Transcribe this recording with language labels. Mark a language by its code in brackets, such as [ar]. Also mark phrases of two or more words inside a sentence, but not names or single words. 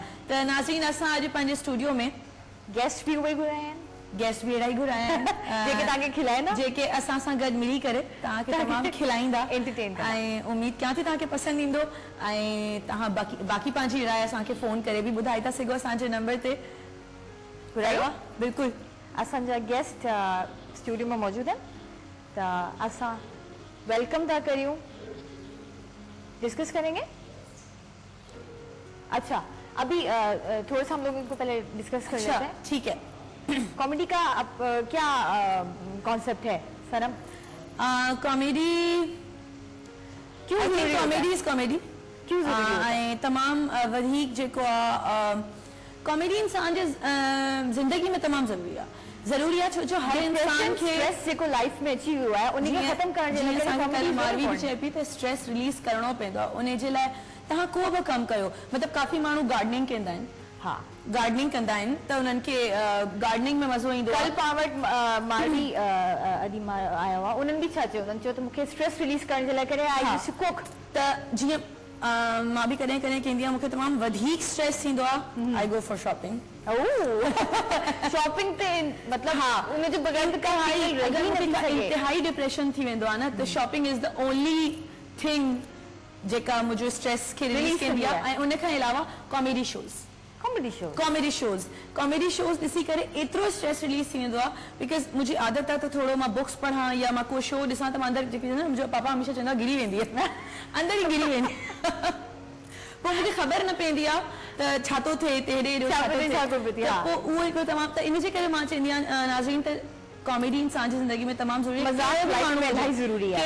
[sd] त नाज़रीन, असां अॼु पंहिंजे स्टूडियो में गेस्ट बि उहे घुराया आहिनि, गेस्ट बि अहिड़ा ई घुराया आहिनि जेके तव्हांखे खिलाईंदा, जेके असां सां गॾु मिली करे तव्हांखे तमामु खिलाईंदा, एंटरटेन। ऐं उमेद कयां थी तव्हांखे पसंदि ईंदो, ऐं तव्हां बाक़ी पंहिंजी राय असांखे फ़ोन करे बि ॿुधाए था सघो असांजे नंबर ते। घुरायो आहे बिल्कुलु। असांजा गेस्ट स्टूडियो में मौजूद आहिनि, त असां वेलकम था करियूं, [hi] डिस्कस करेंगे। अच्छा, अभी थोड़ा सा हम लोग इनको पहले डिस्कस कर लेते हैं। ठीक है। कॉमेडी का क्या कॉन्सेप्ट है सनम? कॉमेडी क्यों जरूरी है? [en] comedy is [hi] कॉमेडी क्यों जरूरी है? [sd] तमाम वधीक जेको कॉमेडी इंसान जे जिंदगी में तमाम जरूरी है, जरूरी है, छो हर इंसान के स्ट्रेस जेको लाइफ में अची वियो आहे उन खे खत्म करण जे लाइ कॉमेडी मारवी भी चए पई त [en] stress release [sd] करणो पवंदो आहे। उन जे लाइ तव्हां को बि कमु कयो, मतिलबु काफ़ी माण्हू गार्डनिंग कंदा आहिनि, हाँ गार्डनिंग कंदा आहिनि त उन्हनि खे गार्डनिंग में मज़ो ईंदो आहे। कल पावट मारवी अॼु आया हुआ, उन्हनि बि छा चयो, उन्हनि चयो त मूंखे [en] stress release [sd] करण जे लाइ करे [en] I use to cook. [sd] त जीअं मां बि कॾहिं कॾहिं कंदी आहियां, मूंखे तमामु वधीक स्ट्रेस थींदो आहे, [en] I go for shopping. [sd] शॉपिंग ते मतिलबु हा, उनजे बग़ैर इंतिहाई डिप्रेशन थी वेंदो आहे न, त [en] shopping is the only thing [sd] जेका मुंहिंजो स्ट्रेस खे रिलीज कंदी आहे। ऐं उन खां अलावा [en] comedy shows [sd] ॾिसी करे एतिरो [en] stress release [sd] थी वेंदो आहे, बिकॉज़ मुंहिंजी आदत आहे त थोरो मां बुक्स पढ़ां या मां को शो ॾिसां त मां अंदरि जेकी मुंहिंजो पापा हमेशह चवंदो आहे गिरी वेंदी आहे, अंदरि ई गिरी वेंदी पोइ मूंखे ख़बर न पवंदी आहे त छा थो थिए, हेॾे पोइ उहो हिकिड़ो तमामु, त इन जे करे मां चवंदी आहियां नाज़रीन त कॉमेडी इंसान जी ज़िंदगी में तमामु ज़रूरी आहे।